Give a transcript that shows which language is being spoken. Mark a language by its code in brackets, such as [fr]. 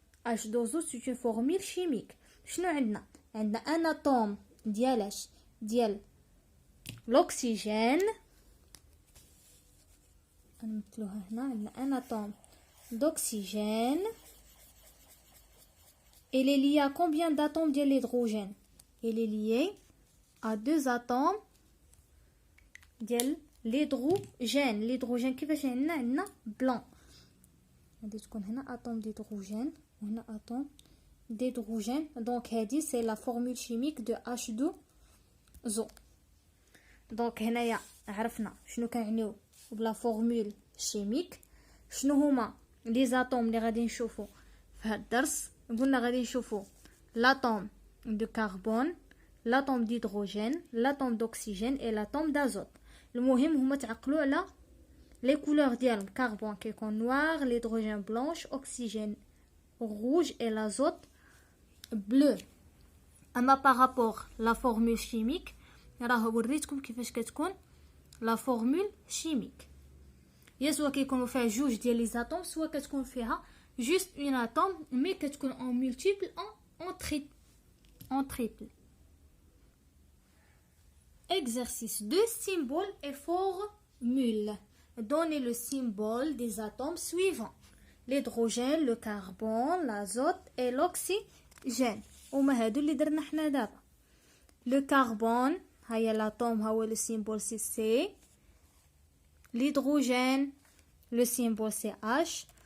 [ar] H2O سي اون فورمول شيميك. شنو عندنا ان اتوم ديالاش ديال l'oxygène. نمثلوها هنا. عندنا ان اتوم d'oxygène. [fr] Il est lié à combien d'atomes de l'hydrogène? Il est lié à 2 atomes de l'hydrogène. [ar] L'hydrogène كيفاش عندنا بلان. غادي تكون هنا اتوم d'hydrogène وهنا اتوم d'hydrogène. [fr] Donc [ar] هذه [fr] c'est la formule chimique de H2O. [ar] Donc هنايا عرفنا شنو كنعنيو بلا فورمول شيميك. شنو هما لي زاتوم اللي غادي نشوفو في هذا الدرس؟ قلنا غادي نشوفو لاتوم دو كربون، لاتوم d'hydrogène، لاتوم d'oxygène et لاتوم d'azote. المهم هما تعقلوا على لي كولور ديالهم. كربون كيكون نوار، [fr] l'hydrogène بلونش، oxygène rouge et l'azote bleu. [ar] اما بارابور لا فورمول شيميك راه وريتكم كيفاش كتكون لا فورمول شيميك. يا سوا كيكونوا فيها جوج ديال لي زاتوم، سوا كتكون فيها جوست اون اتوم مي كتكون [fr] en multiple en triple. Exercice 2, symbole et formule. Donnez le symbole des atomes suivants: l'hydrogène, le carbone, l'azote et l'oxygène. [ar] وما هادو اللي درنا حنا دابا. [fr] le carbone [ar] هيا [fr] l'atome [ar] هو [fr] le symbole c'est C. L'hydrogène le symbole c'est H.